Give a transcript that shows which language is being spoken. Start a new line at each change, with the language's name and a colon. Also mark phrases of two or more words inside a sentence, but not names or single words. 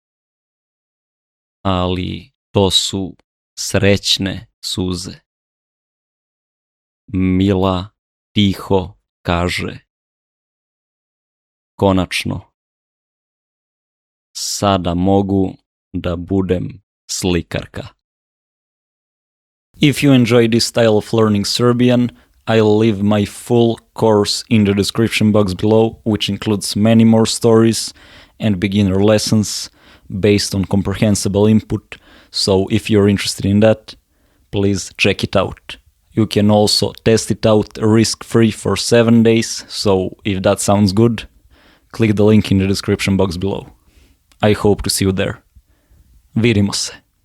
Serbian: Ali to su srećne suze. Mila tiho kaže: konačno, sada mogu da budem slikarka.
English: If you enjoy this style of learning Serbian, I'll leave my full course in the description box below, which includes many more stories and beginner lessons based on comprehensible input. So if you're interested in that, please check it out. You can also test it out risk-free for 7 days, so if that sounds good, click the link in the description box below. I hope to see you there.
Serbian: Vidimo se.